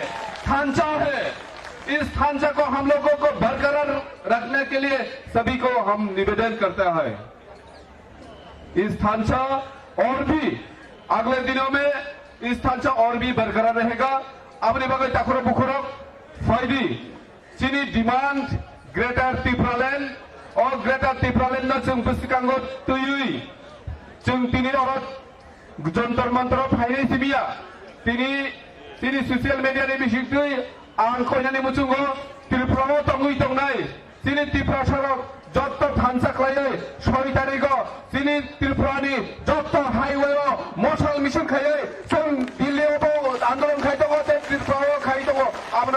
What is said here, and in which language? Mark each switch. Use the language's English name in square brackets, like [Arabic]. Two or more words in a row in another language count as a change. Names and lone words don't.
[Hindi] ढांचा है, इस ढांचा को हम लोगों को बरकरार रखने के लिए सभी को हम निवेदन करते हैं। इस ढांचा और भी अगले दिनों में इस ढांचा और भी बरकरार रहेगा। [Kok Borok] अपने बगल टाकुरो बुखुरो फायदी चीनी डिमांड ग्रेटर त्रिपुरालैंड और ग्रेटर त्रिपुरालैंड ना जों बुसिकांगो तुयुई जों तिनी और जंतर मंतर फायदे सिबिया तिनी [English] social media [Kok Borok] ने बिसिक्तुई आं कोइनानि मुचुंगो त्रिपुरायाव तंगुई तंगनाय तिनी त्रिपुरा सरक जत्त ढांचा खालाय 6 तारिखो तिनी त्रिपुरानि जत्त हाईवे मसल मिशन खाय जों दिल्लीयाव आंदोलन खाय दङ त्रिपुरायाव खाय दङ आबनो